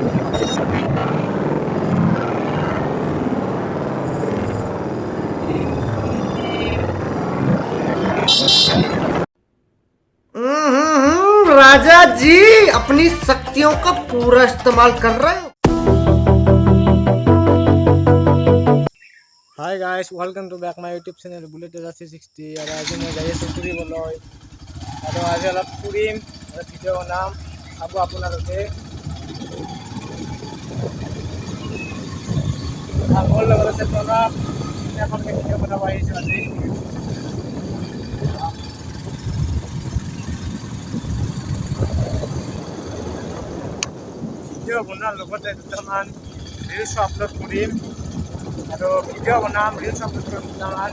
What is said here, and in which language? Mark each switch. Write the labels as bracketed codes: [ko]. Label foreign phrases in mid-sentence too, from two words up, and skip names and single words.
[hi] राजा जी अपनी शक्तियों का पूरा इस्तेमाल कर रहे हो। [en] Hi guys, welcome to back my YouTube channel Bullet 360. [hi] और आज मैं [as] যাই আছোঁ ফুৰিবলৈ আৰু আজি অলপ ফুৰিম আৰু ভিডিঅ' বনাম চাব আপোনালোকে। মোৰ লগত আছে প্ৰণৱ, এখন ভিডিঅ' বনাব আহিছোঁ আজি। ভিডিঅ' বনোৱাৰ লগতে দুটামান ৰিলছ আপলোড কৰিম আৰু ভিডিঅ' বনাম, ৰিলছ আপলোড কৰিম দুটামান।